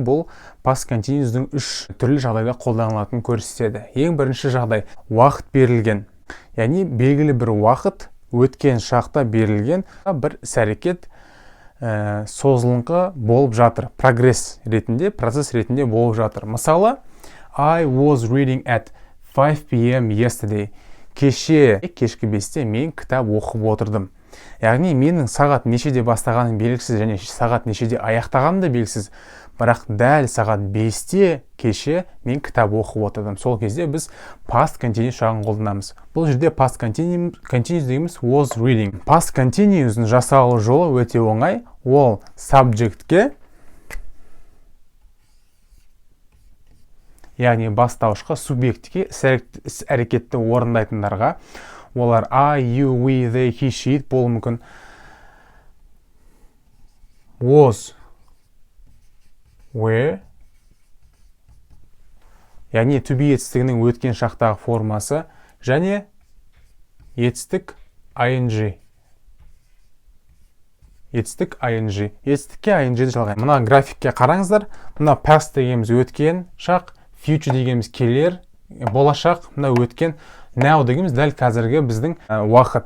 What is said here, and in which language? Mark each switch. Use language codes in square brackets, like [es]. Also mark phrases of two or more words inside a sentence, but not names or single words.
[kk] Бұл [en] past continuous'дың [kk] 3 түрлі жағдайда қолданылатынын көрсетеді. Ең бірінші жағдай уақыт берілген. Яғни белгілі бір уақыт өткен шақта берілген бір іс-әрекет созылыңқы болып жатыр. Прогресс ретінде, процесс ретінде болып жатыр. Мысалы, [en] I was reading at 5 p.m. yesterday. [kk] Кешкі 5-те мен кітап оқып отырдым. Яғни менің сағат нешеде бастағаным белгісіз және сағат нешеде аяқтағаным да белгісіз. Бірақ дәл сағат 5-те кеше мен кітап оқып отырдым. Сол кезде біз [en] past continuous [kk] шағын қолданамыз. Бұл жерде [en] past continuous [kk] дегеніміз [en] was reading. Past continuous'ның [kk] жасалу жолы өте оңай. Ол subject'ке, яғни бастаушыға, субъектке іс-әрекетті орындайтындарға, олар [en] I, you, we, they, he, she [kk] болуы мүмкін. [en] Was, were, [kk] яғни to be етістігінің өткен шақтағы формасы, және етістік ing. Етістік ing. Етістікке ing жалғайды. Мына графикке қараңыздар. Мына past дегеніміз өткен шақ, future дегеніміз келер, болашақ, мына өткен, now дегеніміз дәл қазіргі біздің уақыт.